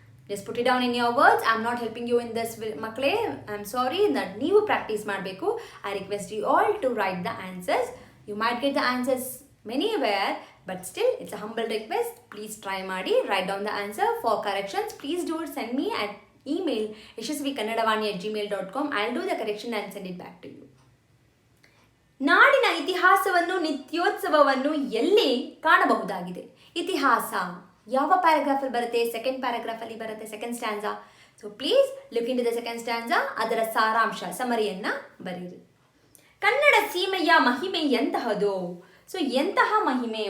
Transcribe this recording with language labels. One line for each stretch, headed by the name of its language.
English: Just put it down in your words. I am not helping you in this ಮಕ್ಕಳೇ. I am sorry, that
Kannada: ನೀವು practice ಮಾಡಬೇಕು.
English: I request you all to write the answers. You might get the answers many where, but still it's a humble request. Please try ಮಾಡಿ. Write down the answer. For corrections please do it. Send me at email yashasvikannadavani@gmail.com. I'll do the correction and send it back to you.
Kannada: ನಾಡಿನ ಇತಿಹಾಸವನ್ನು ನಿತ್ಯೋತ್ಸವವನ್ನು ಎಲ್ಲಿ ಕಾಣಬಹುದಾಗಿದೆ? ಇತಿಹಾಸ ಯಾವ ಪ್ಯಾರಾಗ್ರಾಫಲ್ಲಿ ಬರುತ್ತೆ? Second ಪ್ಯಾರಾಗ್ರಾಫಲ್ಲಿ ಬರುತ್ತೆ, second ಸ್ಟ್ಯಾನ್ಸಾ.
English: So please look into the second stanza.
Kannada: ಅದರ ಸಾರಾಂಶ ಸಮರಿಯನ್ನು ಬರೀರಿ. ಕನ್ನಡ ಸೀಮೆಯ ಮಹಿಮೆ ಎಂತಹದು? ಸೊ ಎಂತಹ ಮಹಿಮೆ?